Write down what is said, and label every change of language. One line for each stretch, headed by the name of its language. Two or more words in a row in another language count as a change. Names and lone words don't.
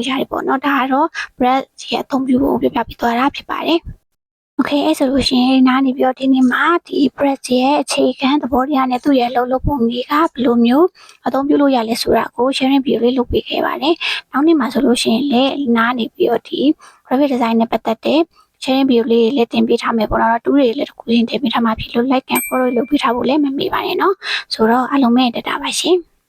Burmese: ရတယ်ပေါ့နော်ဒါကတော့ brush ရဲ့အသုံးပြုဖို့ပြပြပြီးသွားတာဖြစ်ပါတယ်Okay အဲ့ဆိုလို့ရှိရင်နားနေပြီးတော့ဒီနေ့မှာဒီ brush ရဲ့အခြေခံသဘောတရားနဲ့သူ့ရဲ့လုပ်ပုံတွေကဘယ်လိုမျိုးအသုံးပြုလို့ရလဲဆိုတာကို
English: sharing video
Burmese: လေးလုပ်ပေးခဲ့ပါတယ်။နောက်နေ့မှာဆိုလို့ရှိရင်လည်းနားနေပြီးတော့ဒီ
English: graphic design
Burmese: နဲ့ပတ်သက်တဲ့
English: sharing video
Burmese: လေးလည်းတင်ပေးထားမယ်ပေါ့နော်။တူးတွေလည်းတစ်ခုချင်းတင်ပေးထားမှာဖြစ်လို့
English: like and follow
Burmese: လုပ်ပေးထားဖို့လည်းမမေ့ပါနဲ့နော်။ဆိုတော့အားလုံးပဲတက်တာပါရှင်။